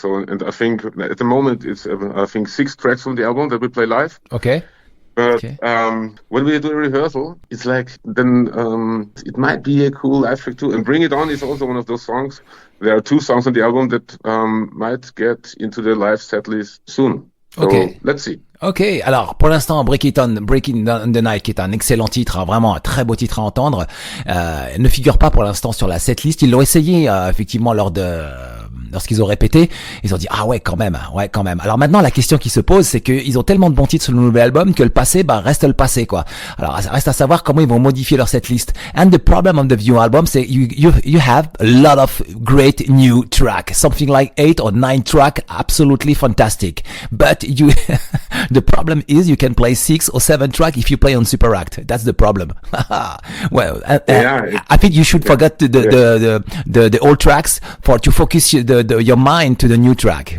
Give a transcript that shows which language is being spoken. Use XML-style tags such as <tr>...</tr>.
<en>So, and I think at the moment it's, I think 6 tracks from the album that we play live. Okay. But when we do a rehearsal, it's like, then it might be a cool live track too. And Bring It On is also one of those songs. There are 2 songs on the album that might get into the live set list soon. So, let's see.</en> <fr>Ok, alors pour l'instant Breaking on the Night, qui est un excellent titre, hein, vraiment un très beau titre à entendre, ne figure pas pour l'instant sur la setlist. Ils l'ont essayé effectivement lorsqu'ils ont répété, ils ont dit ah ouais quand même. Alors maintenant la question qui se pose, c'est qu'ils ont tellement de bons titres sur le nouvel album que le passé reste le passé quoi. Alors ça reste à savoir comment ils vont modifier leur setlist.</fr> <en>And the problem on the new album,</en> <fr>c'est</fr> <en>you have a lot of great new track, something like 8 or 9 track, absolutely fantastic. But the problem is you can play 6 or 7 track if you play on Super Act. That's the problem. Well, I think you should forget the old tracks to focus your mind to the new track.</en>